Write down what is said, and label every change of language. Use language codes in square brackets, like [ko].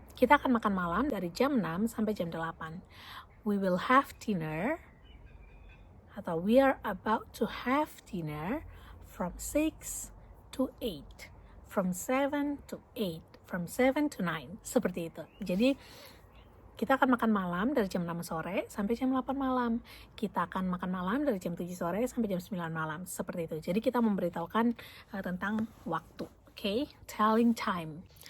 [id] Kita akan makan malam dari jam 6 sampai jam 8. [en] We will have dinner atau we are about to have dinner from 6 to 8. From 7 to 8. From 7 to 9. [id] Seperti itu. Jadi kita akan makan malam dari jam 6 sore sampai jam 8 malam. Kita akan makan malam dari jam 7 sore sampai jam 9 malam. Seperti itu. Jadi kita memberitahukan tentang waktu. Oke? [en] Telling time.